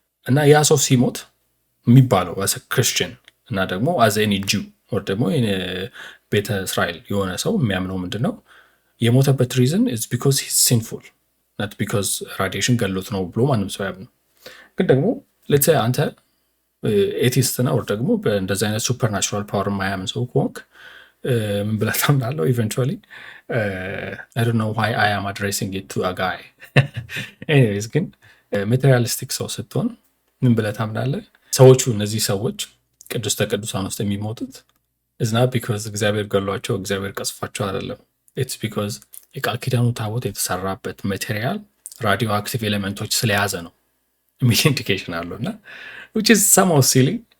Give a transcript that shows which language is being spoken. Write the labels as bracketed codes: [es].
[am] እና ያ ሰው ሲሞት የሚባለው [en] as a Christian [am] እና ደግሞ [en] as any Jew [am] or ደግሞ ቤተ እስራኤል የሆነ ሰው የሚያምነው ምንድነው የሞተበት ሪዝን [en] is because he's sinful not because [am] radiation ገሎት ነው ብሎ ማንም ሰው ያምነው። ግን ደግሞ [en] ሌትስ ሴይ [am] አንተ ኤቲስት ነው or ደግሞ በእንደዚህ አይነት ሱፐርናቹራል ፓወር ማያምን ሰው ከሆንክ ምን ብለህ ታምናለህ? [en] ኢቨንቹዋሊ I don't know why I am addressing it to a guy anyways [am] ግን ማቴሪያሊስቲክ ሰው ስትሆን ምን ብለህ ታምናለህ? ሰዎቹ እነዚህ ሰዎች ቅዱስተ ቅዱሳን ውስጥ የሚሞቱት [en] is not because [am] እግዚአብሔር ገሏቸው እግዚአብሔር ቀስፏቸው አይደለም። [en] it's because [am] የቃል ኪዳኑ ታቦት የተሰራበት ማቴሪያል ራዲዮ አክቲቭ ኤሌመንቶች ስለያዘ ነው የሚል ኢንዲኬሽን አለው እና [en] which is somehow silly